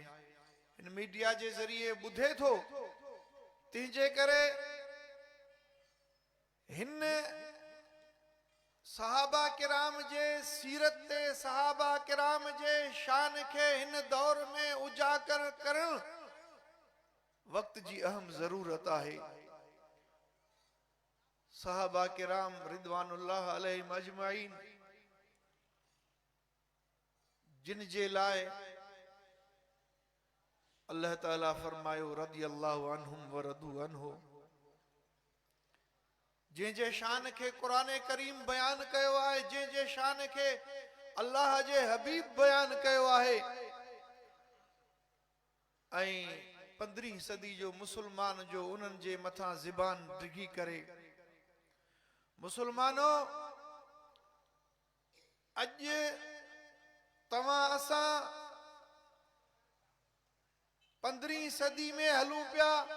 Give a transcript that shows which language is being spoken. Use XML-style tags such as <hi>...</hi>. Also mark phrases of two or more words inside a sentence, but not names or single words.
<sd>इन मीडिया जे ज़रिए ॿुधे थो। तंहिंजे करे हिन सहाबा किराम जे सीरत ते, सहाबा किराम जे शान खे हिन दौर में उजागर करण वक्त जी अहम ज़रूरत आहे। सहाबा किराम</sd> <ar>رضوان الله عليهم أجمعين,</ar> <sd>जिन जे लाइ अल्लाह ताला फरमायो</sd> <ar>رضي الله عنهم ورضوا عنه,</ar> <sd>जंहिंजे शान खे कुरान करीम बयान कयो आहे, जंहिंजे शान खे अल्लाह जे हबीब बयान कयो आहे। ऐं 15वीं सदी जो मुसलमान जो उन्हनि जे मथां ज़बान डिघी करे, मुसलमानो अॼु तव्हां असां 15वीं सदी में हलूं पिया।</sd>